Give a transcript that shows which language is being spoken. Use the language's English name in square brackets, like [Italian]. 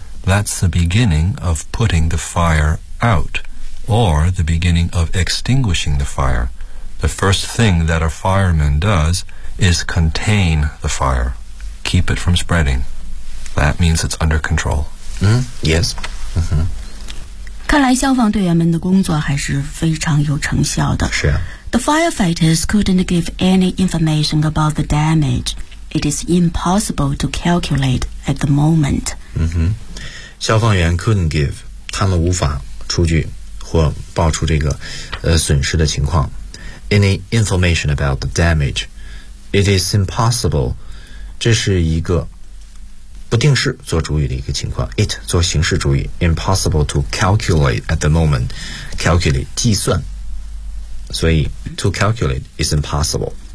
[English] That's the beginning of putting the fire out, or the beginning of extinguishing the fire. The first thing that a fireman does is contain the fire, keep it from spreading. That means it's under control. Mm-hmm. Yes. Mm-hmm. [Chinese] 看来消防队员们的工作还是非常有成效的。是啊。 [English] The firefighters couldn't give any information about the damage. It is impossible to calculate at the moment. Mm-hmm. [Chinese] 消防员 [English] couldn't give [Chinese] 他们无法出具或报出这个损失的情况 [English] any information about the damage it is impossible [Chinese] 这是一个不定式做主语的一个情况 [English] it [Chinese] 做形式主语 [English] impossible to calculate at the moment calculate [Chinese] 计算所以 [English] to calculate is impossible